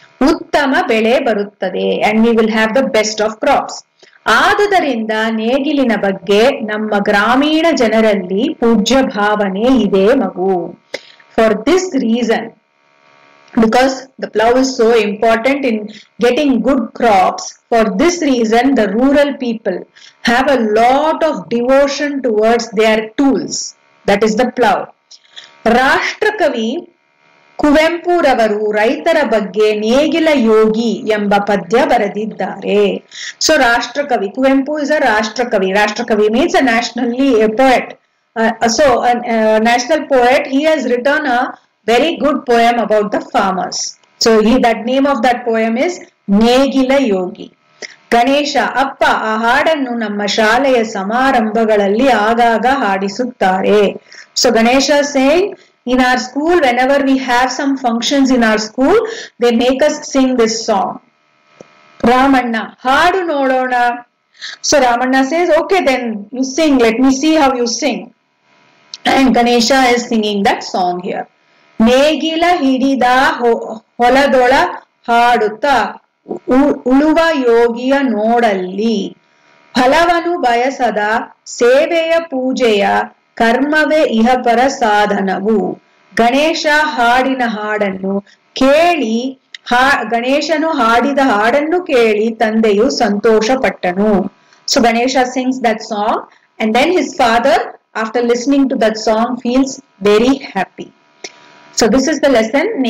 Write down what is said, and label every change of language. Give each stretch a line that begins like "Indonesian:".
Kannada: ಉತ್ತಮ ಬೆಳೆ ಬರುತ್ತದೆ,
English: and we will have the best of crops.
Kannada: ಆದುದರಿಂದ ನೇಗಿಲಿನ ಬಗ್ಗೆ ನಮ್ಮ ಗ್ರಾಮೀಣ ಜನರಲ್ಲಿ ಪೂಜ್ಯ ಭಾವನೆ ಇದೆ ಮಗು.
English: For this reason, because the plow is so important in getting good crops, for this reason the rural people have a lot of devotion towards their tools, that is the plow.
Kannada: ರಾಷ್ಟ್ರಕವಿ ಕುವೆಂಪುರವರು ರೈತರ ಬಗ್ಗೆ ನೇಗಿಲ ಯೋಗಿ ಎಂಬ ಪದ್ಯ ಬರೆದಿದ್ದಾರೆ.
English: So rashtrakavi Kuvempu is a rashtrakavi. Rashtrakavi means a nationally a poet. So a national poet, he has written a very good poem about the farmers. So that name of that poem is Negila Yogi.
Kannada: ಗಣೇಶ ಅಪ್ಪ ಆ ಹಾಡನ್ನು ನಮ್ಮ ಶಾಲೆಯ ಸಮಾರಂಭಗಳಲ್ಲಿ ಆಗಾಗ ಹಾಡಿಸುತ್ತಾರೆ.
English: So Ganesha is saying, in our school, whenever we have some functions in our school, they make us sing this song. Ramanna,
Kannada: haadu nodona.
English: So Ramanna says, okay then you sing, let me see how you sing. And Ganesha is singing that song here.
Kannada: ನೇಗಿಲ ಹಿಡಿದ ಹೊಲದೊಳ ಹಾಡುತ್ತ ಉಳುವ ಯೋಗಿಯ ನೋಡಲ್ಲಿ, ಫಲವನು ಬಯಸದ ಸೇವೆಯ ಪೂಜೆಯ ಕರ್ಮವೇ ಇಹಪರ ಸಾಧನವು. ಗಣೇಶ ಹಾಡಿನ ಹಾಡನ್ನು ಕೇಳಿ ಗಣೇಶನು ಹಾಡಿದ ಹಾಡನ್ನು ಕೇಳಿ ತಂದೆಯು ಸಂತೋಷ ಪಟ್ಟನು.
English: So Ganesha sings that song, and then his father, after listening to that song, feels very happy. So this is the lesson.